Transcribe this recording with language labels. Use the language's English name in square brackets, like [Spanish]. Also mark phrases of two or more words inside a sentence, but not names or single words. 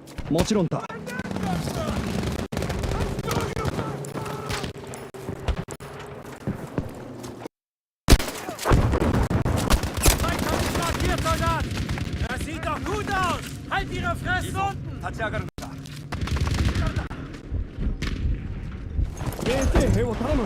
[Japanese] もちろんだ。 [German] Das sieht doch gut aus! Halt ihre Fresse unten! [Japanese] 立ち上がるんだ。衛生兵を頼む。